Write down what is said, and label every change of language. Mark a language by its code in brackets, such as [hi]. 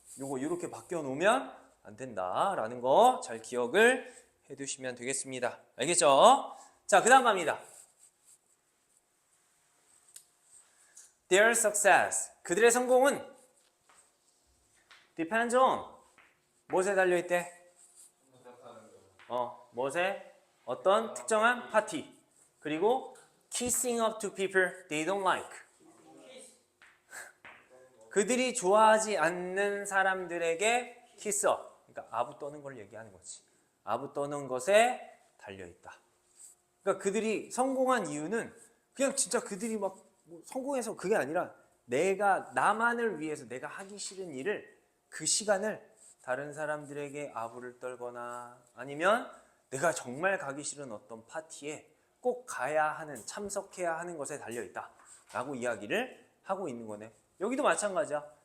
[ko] 요거 이렇게 바뀌어 놓으면 안 된다라는 거 잘 기억을 해두시면 되겠습니다. 알겠죠? 자, 그 다음 갑니다. [en] Their success. [ko] 그들의 성공은 [en] depends on [ko] 무엇에 달려있대? 무엇에? 어떤 특정한 파티. 그리고 [en] kissing up to people they don't like. [ko] 그들이 좋아하지 않는 사람들에게 kiss up. 그러니까 아부 떠는 걸 얘기하는 거지. 아부 떠는 것에 달려있다. 그러니까 그들이 성공한 이유는 그냥 진짜 그들이 막 성공해서 그게 아니라 내가 나만을 위해서 내가 하기 싫은 일을 그 시간을 다른 사람들에게 아부를 떨거나 아니면 내가 정말 가기 싫은 어떤 파티에 꼭 가야 하는 참석해야 하는 것에 달려있다 라고 이야기를 하고 있는 거네. 여기도 마찬가지야.